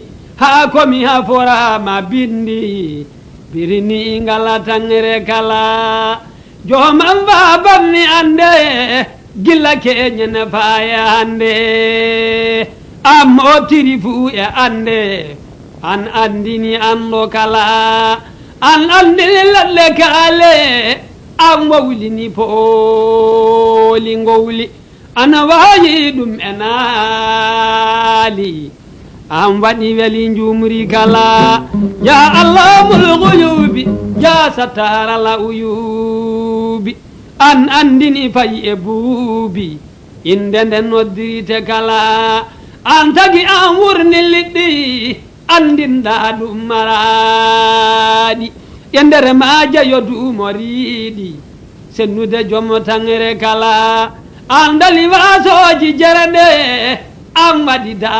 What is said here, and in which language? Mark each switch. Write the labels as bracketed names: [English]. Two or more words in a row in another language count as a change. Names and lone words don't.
[Fula] ha komi ha forama bindi birini ngala tangere kala joman fa banni ande gilla keñene faye hande am o tiri fu e ande an andini ando kala an andini lalle kale an wawlini pooli ngowli ana wayi ɗum enali an waɗi weli jumri kala [Arabic] يا علام الغيوب يا ستار العيوب [Fula] an andini fayi e buubi inde nden noddirite kala an tagi an wurni liɗɗi andinɗa ɗum maraɗi e ndere maja yo duumo riiɗi sennude jomo tangere kala an dali wasoji jerende an waɗi